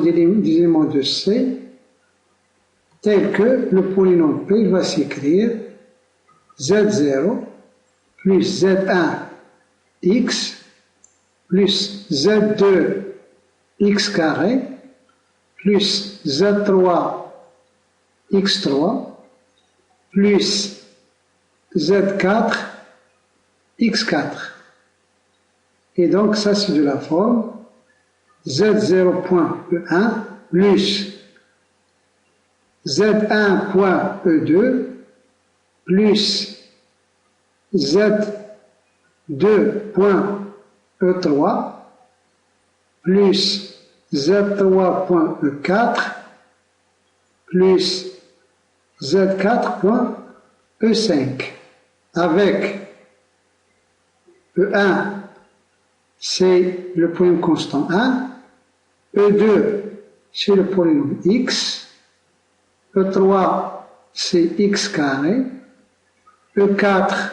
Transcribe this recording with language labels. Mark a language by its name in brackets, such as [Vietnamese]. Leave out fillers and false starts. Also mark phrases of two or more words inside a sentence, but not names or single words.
[French] des éléments de C, tels que le polynôme P va s'écrire Z0 plus Z1 X plus Z2 X carré plus Z3 X3 plus Z4 X4. Et donc ça c'est de la forme Z0.E1 plus Z1.E2 plus Z2.E3 plus Z3.E4 plus Z4.E5 avec E1 c'est le polynôme constant 1, E2 c'est le polynôme X, E3 c'est X carré, E4